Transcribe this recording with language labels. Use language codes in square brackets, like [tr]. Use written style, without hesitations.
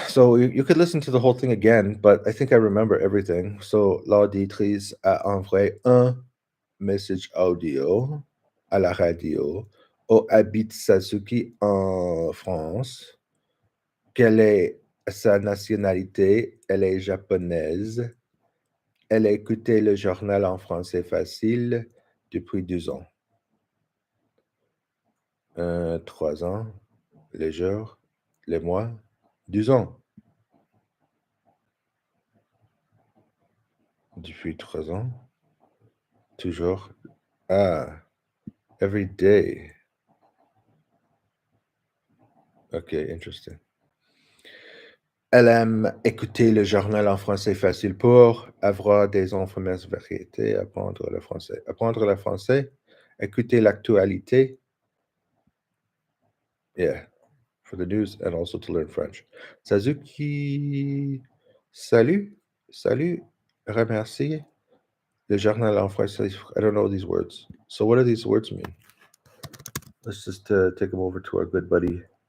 [en] So you could listen to the whole thing again, but I think I remember everything. [fr] So l'auditrice a envoyé un message audio à la radio. Habite Sasuke en France. Quelle est sa nationalité? Elle est japonaise. Elle a écouté le journal en français facile depuis 2 ans. 3 ans. Les jours. Les mois. 2 ans. Depuis 3 ans. Toujours. [en] Every day. Okay, interesting. [fr] Elle aime écouter le journal en français facile pour avoir des informations variétés, apprendre le français. Apprendre le français, écouter l'actualité. [en] Yeah, for the news and also to learn French. Sazuki, [fr] salut, remercie. Le journal en français, [en] I don't know these words. So what do these words mean? Let's just take them over to our good buddy.